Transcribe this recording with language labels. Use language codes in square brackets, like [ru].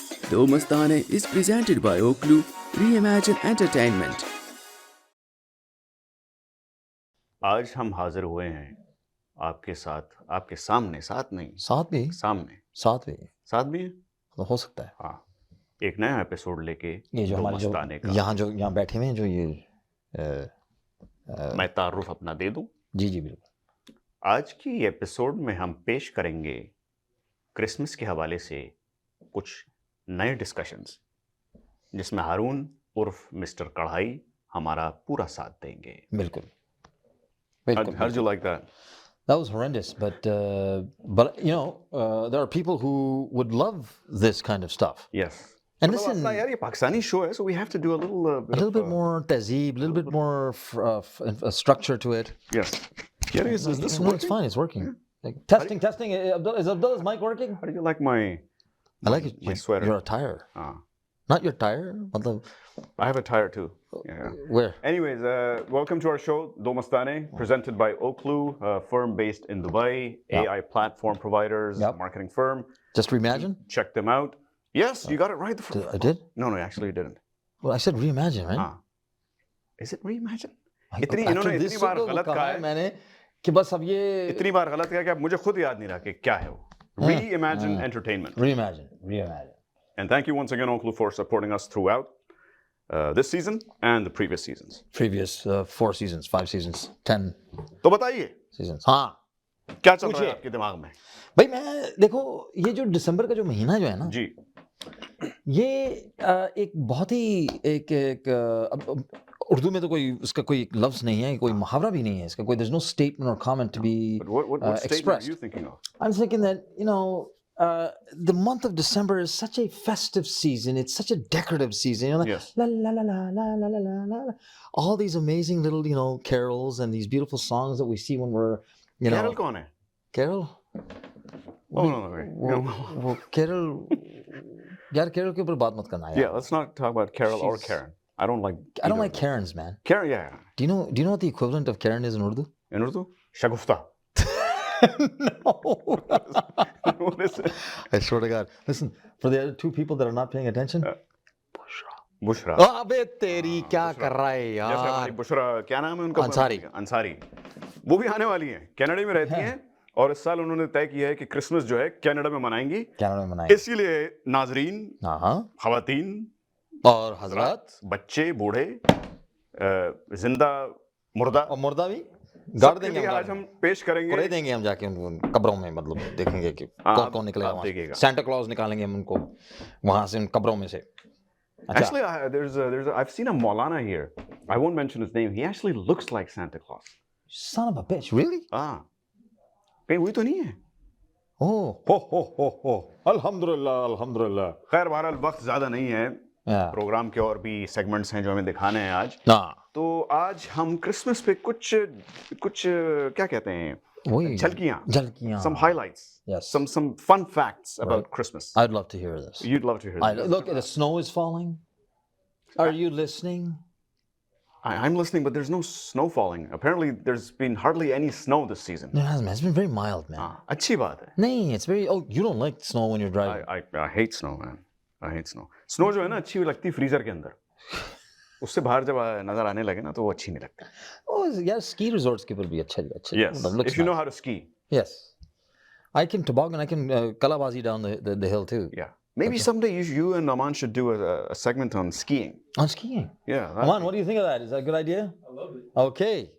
[en] Do Mastane is presented by Oklu Reimagine Entertainment. [hi] आज हम हाजिर हुए हैं आपके साथ, आपके सामने, साथ नहीं, साथ भी सामने, साथ भी है तो हो सकता है। हाँ, एक नया एपिसोड लेके ये जो दो हमारे जो मस्ताने का यहाँ बैठे हुए हैं जो ये मैं तारुफ अपना दे दूं। जी बिल्कुल। आज की एपिसोड में हम पेश करेंगे क्रिसमस के हवाले से कुछ नए डिस्कशंस, जिसमें हारून उर्फ मिस्टर कढ़ाई हमारा पूरा साथ देंगे। बिल्कुल [en] How'd you like that? That was horrendous, but you know, there are people who would love this kind of stuff. Yes. And [hi] मतलब [en] listen, [hi] अपना यार ये पाकिस्तानी शो है, [en] so we have to do a little bit more tehzeeb, a little bit more structure to it. Yes. Yeah, is this No, working? it's fine. It's working. Like, testing. Is Abdullah's mic working? How do you like my I like it. my sweater? Your attire. Not your tire. Matlab, I have a tire too. Yeah. where? Anyways, welcome to our show, Do Mastane, presented by Oklu, a firm based in Dubai, AI platform providers, marketing firm. Just reimagine? Check them out. Yes, you got it right. I did? No, actually you didn't. Well, I said reimagine, right? Is it reimagine? [hi] इन्होंने इतनी बार गलत कहा है मैंने कि बस अब ये इतनी बार गलत कहा कि अब मुझे खुद याद नहीं रहा कि क्या है वो. [en] Reimagine entertainment. Reimagine. And thank you once again, Oklu, for supporting us throughout this season and the previous seasons. Previous 4 seasons, 5 seasons, 10 [hi] तो बताइए [en] seasons. हाँ, [hi] क्या चल रहा है आपके दिमाग में? भाई मैं देखो ये जो दिसंबर का जो महीना जो है ना जी, ये एक बहुत ही एक अब उर्दू में तो कोई उसका कोई लफ्ज नहीं है, कोई मुहावरा भी नहीं है इसका, कोई [en] there's no statement or comment to be what statement expressed. are you thinking of? I'm thinking that, you know, the month of December is such a festive season. It's such a decorative season. You know, like, Yes. la la la la la la la la la. All these amazing little, you know, carols and these beautiful songs that we see when we're, you know. [hi] Carol कौन है? [en] Carol? Oh no. [hi] वो Carol. यार Carol के ऊपर बात मत करना यार. [en] Yeah, let's not talk about Carol or Karen. I don't like Karens, man. Karen, yeah. Do you know what the equivalent of Karen is in Urdu? In Urdu? Shagufta. No. What is it? I swear to God. Listen, for the other 2 people that are not paying attention. [hi] Bushra. अबे तेरी क्या कर रहा है यार? जैसे हमारी बुशरा, क्या नाम है उनका? अंसारी. वो भी आने वाली हैं. कनाडा में रहती हैं और इस साल उन्होंने तय किया है कि क्रिसमस जो है कनाडा में मनाएंगी. इसीलिए नाजरीन, खवातीन और हजरात, बच्चे, बूढ़े, जिंदा, मुर्दा और मुर्दा भी गाड़ देंगे. आज हम पेश करेंगे. दे देंगे हम जाके उनको कब्रों में, मतलब देखेंगे कि कौन निकलेगा वहां से. सांता क्लॉज निकालेंगे हम उनको वहां से, उन कब्रों में से. [en] Actually, I've seen a Maulana here. I won't mention his name. He actually looks like Santa Claus. Son of a bitch, really? [hi] कहीं वही तो नहीं है? हो अल्हम्दुलिल्लाह. खैर बहरहाल वक्त ज्यादा नहीं है. प्रोग्राम के और भी सेगमेंट्स हैं जो हमें दिखाने हैं आज. तो आज हम क्रिसमस पे कुछ क्या कहते हैं, झलकियां, [en] some highlights, yes, some fun facts about Christmas. I'd love to hear this. You'd love to hear this. Look, the snow is falling. Are you listening? I'm listening, but there's no snow falling. Apparently, there's been hardly any snow this season. There hasn't. It's been very mild, man. [hi] अच्छी बात है. [en] नहीं, it's very. Oh, you don't like snow when you're driving. I hate snow, man. I hate snow. [hi] Snow जो है ना अच्छी लगती है फ्रीजर के अंदर. उससे बाहर जब नजर आने लगे ना तो वो अच्छी नहीं लगती. [en] Oh, yeah, [hi] ski resorts के ऊपर भी अच्छे. [en] Yes, if you know how to ski. Yes, I can toboggan. I can kalabazi down the hill too. Yeah, maybe someday you and Aman should do a segment on skiing. On skiing? Yeah. Aman, what do you think of that? Is that a good idea? I love it. Okay.